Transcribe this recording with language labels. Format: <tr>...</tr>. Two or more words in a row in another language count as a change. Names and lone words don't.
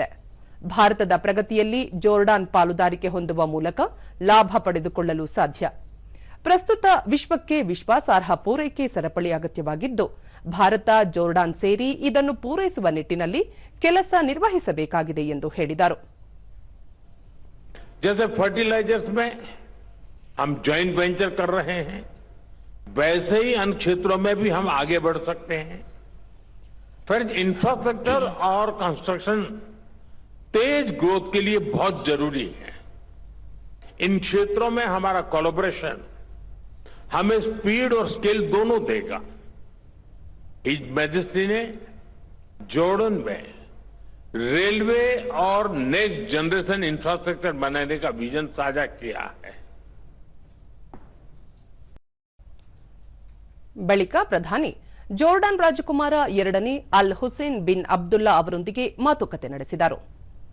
<kn>ಭಾರತದ ಪ್ರಗತಿಯಲ್ಲಿ ಜೋರ್ಡಾನ್ ಪಾಲುದಾರಿಕೆ ಹೊಂದುವ ಮೂಲಕ ಲಾಭ ಪಡೆದುಕೊಳ್ಳಲು ಸಾಧ್ಯ. ಪ್ರಸ್ತುತ ವಿಶ್ವಕ್ಕೆ ವಿಶ್ವಾಸಾರ್ಹ ಪೂರೈಕೆ ಸರಪಳಿ ಅಗತ್ಯವಾಗಿದ್ದು ಭಾರತ ಜೋರ್ಡಾನ್ ಸೇರಿ ಇದನ್ನು ಪೂರೈಸುವ ನಿಟ್ಟಿನಲ್ಲಿ ಕೆಲಸ ನಿರ್ವಹಿಸಬೇಕಾಗಿದೆ ಎಂದು ಹೇಳಿದರು.</kn> <hi>जैसे फर्टिलाइजर्स में हम</hi> <en>joint venture</en> <hi>कर रहे हैं, वैसे ही अन्य क्षेत्रों में भी हम आगे बढ़ सकते हैं. फिर इंफ्रास्ट्रक्चर और कंस्ट्रक्शन तेज ग्रोथ के लिए बहुत जरूरी है. इन क्षेत्रों में हमारा कोलैबोरेशन हमें स्पीड और स्केल दोनों देगा.</hi> <en>His Majesty</en> <hi>ने जॉर्डन में रेलवे और</hi> <en>next generation infrastructure</en> <hi>बनाने का विजन साझा किया है.</hi> <kn>ಬಳಿಕ ಪ್ರಧಾನಿ ಜೋರ್ಡಾನ್ ರಾಜಕುಮಾರ ಎರಡನೇ ಅಲ್ ಹುಸೇನ್ ಬಿನ್ ಅಬ್ದುಲ್ಲಾ ಅವರೊಂದಿಗೆ ಮಾತುಕತೆ ನಡೆಸಿದರು.</kn>